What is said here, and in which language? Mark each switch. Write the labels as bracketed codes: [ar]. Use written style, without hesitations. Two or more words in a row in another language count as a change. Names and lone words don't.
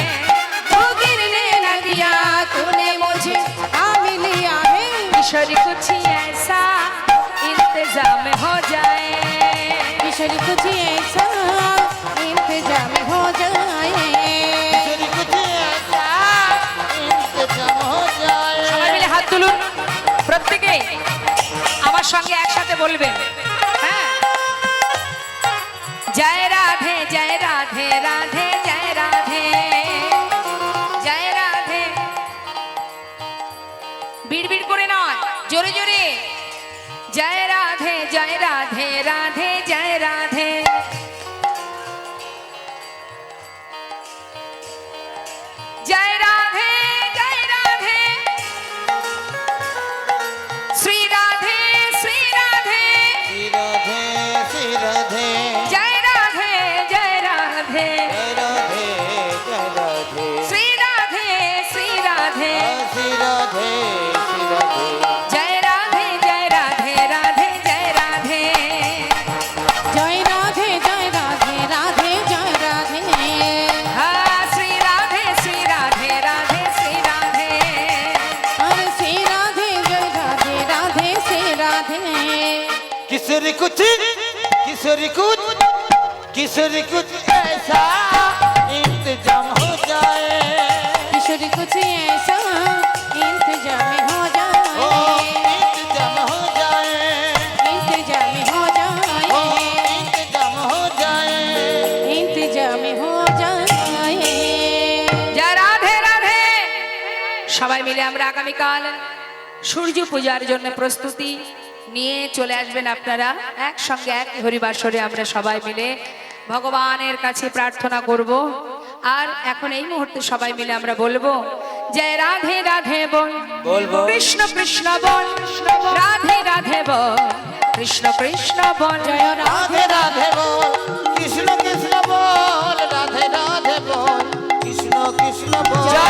[hi] तो गिरने न दिया तूने मुझे थाम लिया है। ईश्वर कुछ ऐसा इंतजाम हो जाए, ईश्वर कुछ ऐसा इंतजाम हो जाए, तेरी कुछ ऐसा इंतजाम हो जाए। [bn] সবাই মিলে হাত তুলুন, প্রত্যেকে আমার সঙ্গে একসাথে বলবেন। হ্যাঁ, জয় রাধে জয় রাধে রাধে জয় রাধে জয় রাধে। বিড়বিড় করে নয়, জোরে জোরে। জয় রাধে জয় রাধে রাধে জয় রাধে। জয় রাধে জয় রাধে শ্রী রাধে শ্রী রাধে। [hi] श्री राधे श्री राधे [bn] জয় রাধে জয় রাধে [hi] जय राधे जय राधे [bn] শ্রী রাধে শ্রী রাধে। [hi] श्री राधे श्री राधे [bn] জয় রাধে জয় রাধে রাধে জয় রাধে। [hi] जय राधे जय राधे राधे जय राधे, [bn] হ্যাঁ, শ্রী রাধে শ্রী রাধে রাধে শ্রী রাধে। [hi] अरे श्री राधे जय राधे राधे श्री राधे। किशोरी कुछ किशोरी कुछ ऐसा इंतजाम हो जाए, ईश्वर कुछ ऐसा इंतजाम हो ओ जाए, इंतजाम हो जाए, इंतजाम हो ओ जाए, इंतजाम हो जाए। इंतजाम हो जाए। [bn] জয় রাধে রাধে। সবাই মিলে আমরা আগামীকাল সূর্য পূজার জন্য প্রস্তুতি নিয়ে চলে আসবেন আপনারা। একসঙ্গে এক হরিবাসরে আমরা সবাই মিলে ভগবানের কাছে প্রার্থনা করব। আর এখন এই মুহূর্তে সবাই মিলে আমরা বলবো, জয় রাধে রাধে বল, বলবো। কৃষ্ণ কৃষ্ণ বল, রাধে রাধে বল, কৃষ্ণ কৃষ্ণ বল। [hi] जय राधे राधे बोल कृष्ण कृष्ण बोल, राधे राधे बोल कृष्ण कृष्ण बोल।